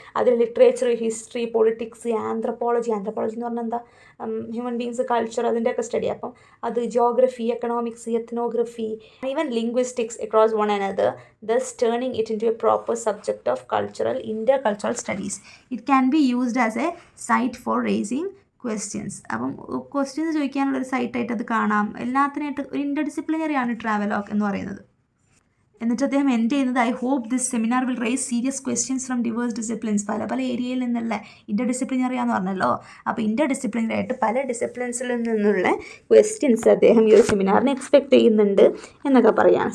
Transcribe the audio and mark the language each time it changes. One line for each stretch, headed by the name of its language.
Malayalam: അതിൽ literature, history, politics, anthropology എന്ന് പറഞ്ഞാൽ എന്താ, ഹ്യൂമൻ ബീങ്സ്, കൾച്ചർ, അതിൻ്റെയൊക്കെ സ്റ്റഡി. അപ്പം അത്
English: Geography, economics, ethnography, even linguistics across one another, thus turning it into a proper subject of intercultural studies. It can be used as a site for raising questions.
Malayalam: അപ്പം questions ചോദിക്കാനുള്ളൊരു സൈറ്റായിട്ട് അത് കാണാം. എല്ലാത്തിനായിട്ട് ഒരു ഇൻ്റർ disciplinary ആണ് travelogue എന്ന് പറയുന്നത്. എന്നിട്ട് അദ്ദേഹം end ചെയ്യുന്നത്,
English: I hope this seminar will raise serious questions from diverse disciplines.
Malayalam: പല ഏരിയയിൽ നിന്നുള്ള ഇൻ്റർ ഡിസിപ്ലിനറി ആണെന്ന് പറഞ്ഞല്ലോ. അപ്പോൾ ഇൻ്റർ ഡിസിപ്ലിനറി ആയിട്ട് പല ഡിസിപ്ലിൻസിൽ നിന്നുള്ള ക്വസ്റ്റ്യൻസ് അദ്ദേഹം ഈ ഒരു സെമിനാറിന് എക്സ്പെക്ട് ചെയ്യുന്നുണ്ട് എന്നൊക്കെ പറയാം.